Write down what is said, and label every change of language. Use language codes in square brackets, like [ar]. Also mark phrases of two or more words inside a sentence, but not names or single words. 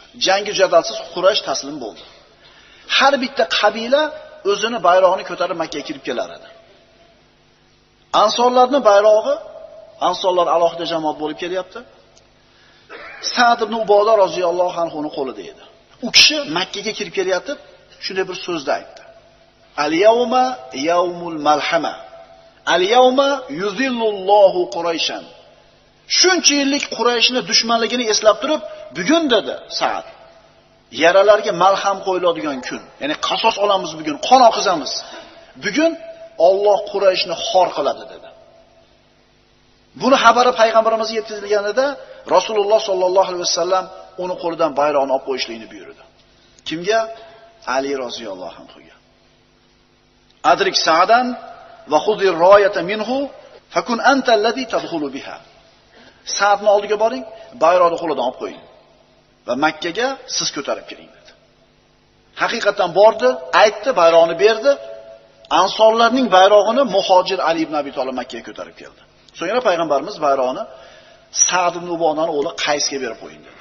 [uz] Jangi jadalsiz Quraysh taslim bo'ldi. Har bitta qabila o'zini bayrog'ini ko'tarib Makkaga kirib kelar edi. Ansorlarning bayrog'i, Ansorlar alohida jamoat bo'lib kelyapti. Sa'd ibn Uboda roziyallohu anhuning qo'lida edi. U kishi Makka ga kirib kelayotib, shunday bir so'zni aytdi. [ar] اليوم يوم الملحمة. اليوم يذل الله قريشا. [uz] Shuncha yillik Qurayshni dushmanligini eslab turib, bugun dedi Sa'd, yaralarga malham qo'yiladigan kun. Ya'ni qasos olamiz bugun, qon oqizamiz. Bugun Alloh Qurayshni xor qiladi dedi. Buni xabari payg'ambarimizga yetkazilganida Rasululloh [ar] صلى الله عليه وسلم [uz] uni qo'lidan bayroqni olib qo'yishlikni buyurdi. Kimga? Ali roziyallohu anhuga. [ar] أدرك سعدا وخذ الراية منه فكن أنت الذي تدخل بها. [uz] Sa'dning oldiga boring, bayroqni qo'lidan olib qo'ying va Makka ga siz ko'tarib kiring dedi. Haqiqatan bordi, aytdi, bayroqni berdi. Ansorlarning bayrog'ini Muhojir Ali ibn Abi Talib Makka ga ko'tarib keldi. So'ngra payg'ambarimiz bayroqni Sa'd ibn Ubodaning o'g'li Qaysga berib qo'ying dedi.